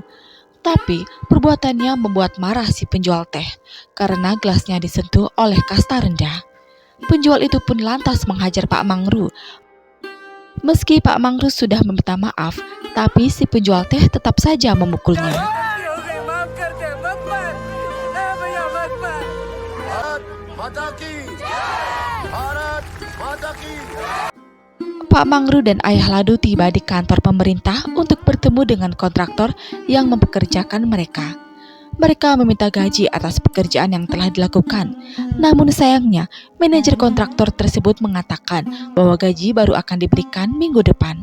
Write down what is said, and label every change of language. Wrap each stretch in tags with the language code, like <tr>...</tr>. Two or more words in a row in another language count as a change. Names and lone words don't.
<id>Tapi perbuatannya membuat marah si penjual teh karena gelasnya disentuh oleh kasta rendah. Penjual itu pun lantas menghajar Pak Mangru. Meski Pak Mangru sudah meminta maaf, tapi si penjual teh tetap saja memukulnya.</id> <hi>माफ कर दे मत मार भैया मत मार भारत माता की भारत माता की</hi> <id>Pak Mangru dan ayah Ladu tiba di kantor pemerintah untuk bertemu dengan kontraktor yang mempekerjakan mereka. Mereka meminta gaji atas pekerjaan yang telah dilakukan. Namun sayangnya, manajer kontraktor tersebut mengatakan bahwa gaji baru akan diberikan minggu depan.</id>